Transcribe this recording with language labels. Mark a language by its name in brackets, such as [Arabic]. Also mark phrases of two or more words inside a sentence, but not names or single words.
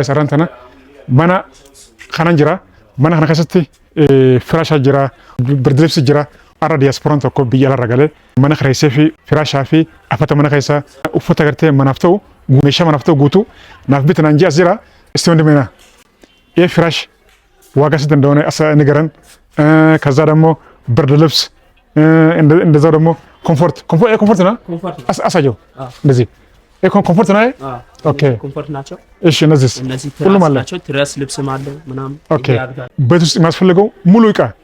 [Oromo] Gaayis arraan tana mana kanan jira. Mana kana keessatti firaashaa jira, birdilibsi jira. Arra diyaaspooraan tokko biyya alarra galee mana kireessee fi firaashaa fi afata mana keessa uffata gartee manaaf ta'u meeshaa manaaf ta'u guutuu naaf bitanaan ji'as jira. Isti hundi meena [Amharic] ፍራሽ ዋጋ ስንት እንደሆነ ንገረን። ከዛ ደግሞ ብርድ ልብስ እንደዛው ደግሞ ኮምፎርት ነው አሳየው። እንደዚህ ኮምፎርት ነው። ኦኬ ኮምፎርት ናቸው። እሺ እነዚህ ሁሉም አለ ናቸው። ትራስ ልብስም አለ ምናምን። ኦኬ ቤት ውስጥ የሚያስፈልገው ሙሉ እቃ